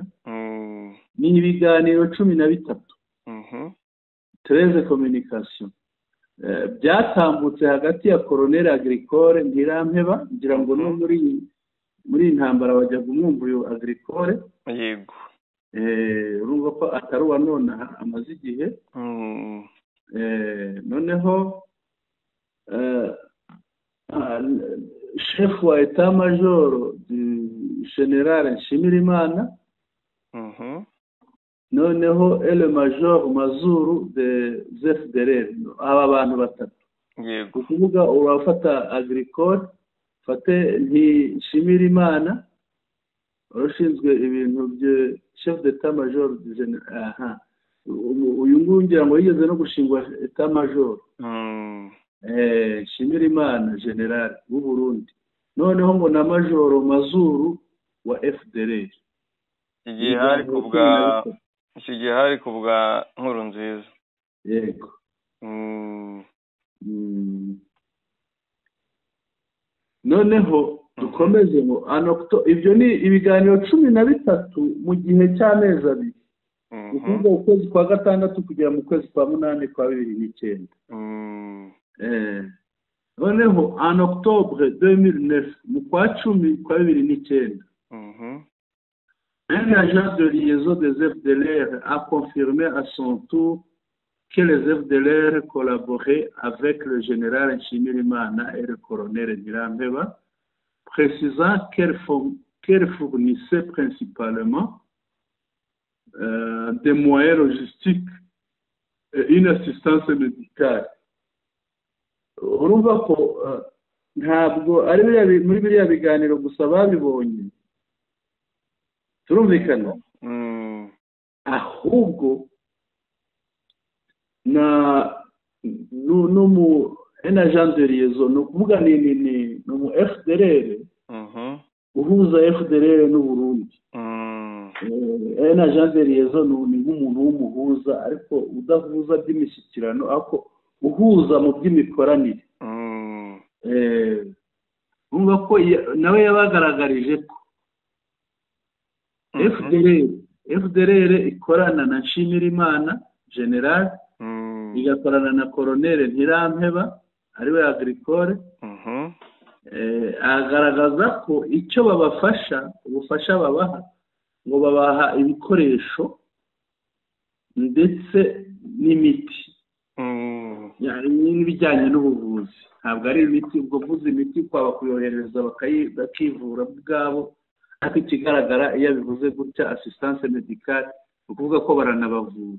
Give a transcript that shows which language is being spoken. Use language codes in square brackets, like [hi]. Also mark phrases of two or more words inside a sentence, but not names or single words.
[rw] Ni ibiganiro 13, 13 communication byatambutse hagati ya colonel agricole Ntirampeba, ngira ngo no muri intambara wajyaga umwumva uyu agricole. Yego. Urumva ko atari wa none amaze igihe. Noneho chef wa [fr] état major du général [rw] Nshimirimana, noneho [fr] le major Mazuru de FDLR. [rw] Aba bantu batatu. Yego. Ukuvuga urafata agricole, fate Nshimirimana urashinzwe ibintu bye [fr] chef d'état major du général. [rw] Uyu nguyu ngira ngo yigeze no gushingwa [fr] état major. [rw] Nshimirimana general w'u Burundi, noneho ngo na major Mazuru wa FDLR. Igihe hari kubwa Nkurunziza. Yego. Noneho dukomeze ngo ibyo ni ibiganiro 13 mu gihe cy'amezi abiri. Ukuvuga ukwezi kwa gatandatu kugera mu kwezi kwa munani kwa 2009. Noneho [fr] en octobre [rw] 2009, mu kwa 10 kwa 2009, [fr] un agent de liaison des FDLR a confirmé à son tour que les FDLR collaboraient avec le général Nshimirimana et le colonel Ntirampeba, précisant qu'elle fournissait principalement des moyens logistiques et une assistance médicale. [rw] Urumva ko ntabwo ari muri biriya biganiro gusa babibonye, turumvikana, ahubwo n'umu [fr] agent de liaison, [rw] no kuvuga ni mu FDLR uhuza FDLR n'u Burundi. [fr] Un agent de liaison [rw] ni nk'umuntu w'umuhuza ariko udahuza by'imishyikirano, ariko uhuza mu by'imikoranire. Urumva ko nawe yabagaragarije ko FDLR ikorana na Nshimirimana general, igakorana na colonel Ntirampeba ariwe agricole. Agaragaza ko icyo babafasha, ubufasha babaha, ngo babaha ibikoresho ndetse n'imiti, n'ibijyanye n'ubuvuzi. Ntabwo ari imiti, ubwo vuza imiti kwaba kuyohereza bakivura bwabo, ariko ikigaragara iyo bivuze gutya [fr] assistance médicale, [rw] ukuvuga ko baranabavura.